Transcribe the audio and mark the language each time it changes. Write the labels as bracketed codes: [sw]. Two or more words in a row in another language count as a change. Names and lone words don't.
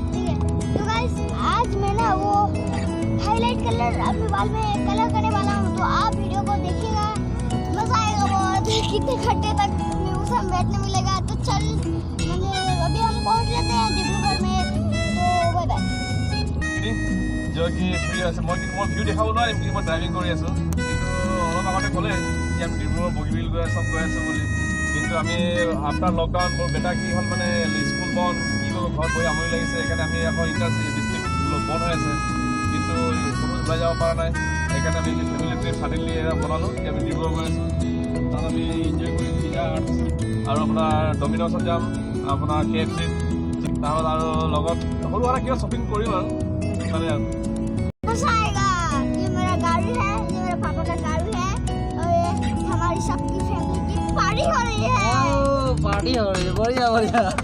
[hi] तो गाइस आज मैं ना वो हाईलाइट कलर अपने बाल में कलर करने वाला हूँ तो आप वीडियो को देखिएगा मज़ा आएगा बहुत कितने घंटे तक मौसम बैठने मिलेगा तो चल मैंने अभी हम पहुँच लेते हैं डिब्रूगढ़ में तो बाय बाय जो कि फ्री [as] আছে মই ভিউ দেখাব নোৱাৰিম কিন্তু মই ড্ৰাইভিং কৰি আছোঁ কিন্তু অলপ আগতে ক'লে যে আমি ডিব্ৰুগড় বগীবিল গৈ চব গৈ আছোঁ বুলি কিন্তু আমি [en] after lockdown [as] মোৰ বেটা কি হ'ল মানে স্কুল বন্ধ কি কৰিব ঘৰত বহি আমনি লাগিছে সেইকাৰণে আমি আকৌ [en] inter district [as] বন্ধ হৈ আছে কিন্তু কোনো ওলাই যাব পৰা নাই সেইকাৰণে আমি [en] family trip suddenly [as] বনালোঁ এতিয়া আমি ডিব্ৰুগড় গৈ আছোঁ তাত আমি এনজয় কৰিম পিজ্জা আৰু আপোনাৰ ডমিন'ছত যাম আপোনাৰ কেএফচিত তাৰপৰা আৰু লগত সৰু সুৰা কিবা শ্বপিং কৰিম আৰু মানে [hi] मज़ा आएगा ये मेरा गाड़ी है ये मेरे पापा का गाड़ी है और ये हमारी सबकी [en] family की party [hi] हो रही है पार्टी हो रही है बढ़िया बढ़िया